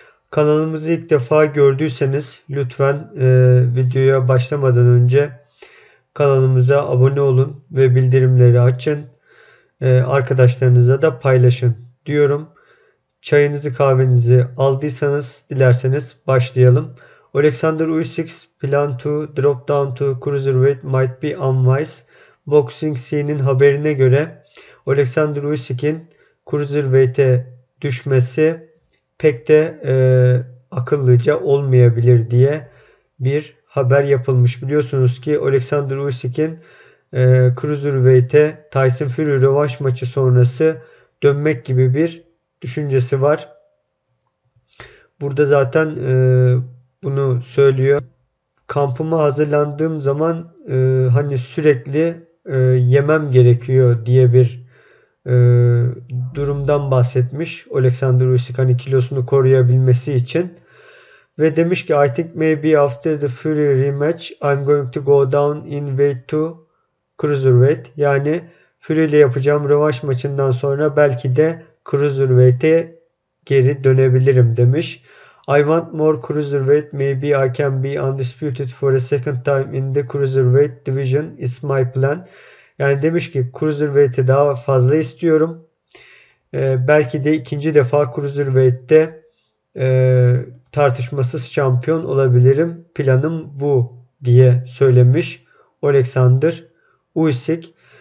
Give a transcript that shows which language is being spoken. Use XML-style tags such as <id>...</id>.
<tr>Kanalımızı ilk defa gördüyseniz lütfen videoya başlamadan önce kanalımıza abone olun ve bildirimleri açın. Arkadaşlarınızla da paylaşın diyorum. Çayınızı kahvenizi aldıysanız dilerseniz başlayalım.</tr> <en>Alexander Usyk plan to drop down to cruiserweight might be unwise.</en> <tr>Boxing Scene'in haberine göre Alexander Usyk'in cruiserweight'e düşmesi pek de akıllıca olmayabilir diye bir haber yapılmış. Biliyorsunuz ki Alexander Usyk'in Cruiserweight'e Tyson Fury rövanş maçı sonrası dönmek gibi bir düşüncesi var. Burada zaten bunu söylüyor. Kampıma hazırlandığım zaman hani sürekli yemem gerekiyor diye bir e, durumdan bahsetmiş. Alexander Usyk hani kilosunu koruyabilmesi için. Ve demiş ki</tr> <en>I think maybe after the Fury rematch I'm going to go down in weight to cruiserweight.</en> <tr>Yani Fury ile yapacağım rövanş maçından sonra belki de cruiserweight'e geri dönebilirim demiş.</tr> <en>I want more cruiserweight. Maybe I can be undisputed for a second time in the cruiserweight division is my plan.</en> <tr>Yani demiş ki cruiserweight'i daha fazla istiyorum. Belki de ikinci defa cruiserweight'te tartışmasız şampiyon olabilirim. Planım bu diye söylemiş Alexander Usyk.</tr>